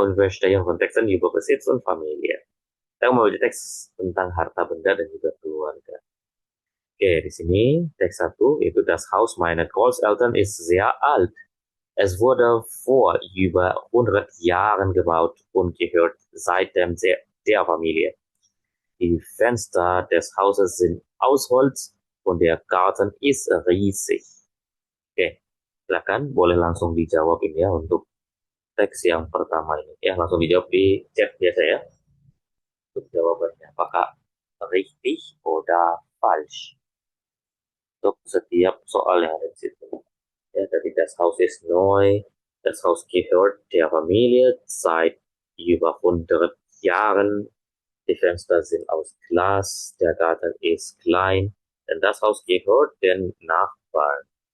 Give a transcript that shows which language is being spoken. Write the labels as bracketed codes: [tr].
[de] Unverstehen von Texten über Besitz und Familie. [id] Kita mau baca teks tentang harta benda dan juga keluarga. Oke, di sini teks 1 itu [de] das Haus meiner Großeltern ist sehr alt. Es wurde vor über 100 Jahren gebaut und gehört seitdem der Familie. Die Fenster des Hauses sind aus Holz und der Garten ist riesig. [id] Oke, silakan boleh langsung dijawab ini ya untuk teks yang pertama ini. Ya, langsung dijawab di chat biasa ya. Untuk jawabannya, apakah [de] richtig oder falsch? [id] Untuk setiap soal yang ada di situ. [de] Ja, das Haus ist neu, das Haus gehört der Familie seit über 100 Jahren, die Fenster sind aus Glas, der Garten ist klein, denn das Haus gehört den Nachbarn.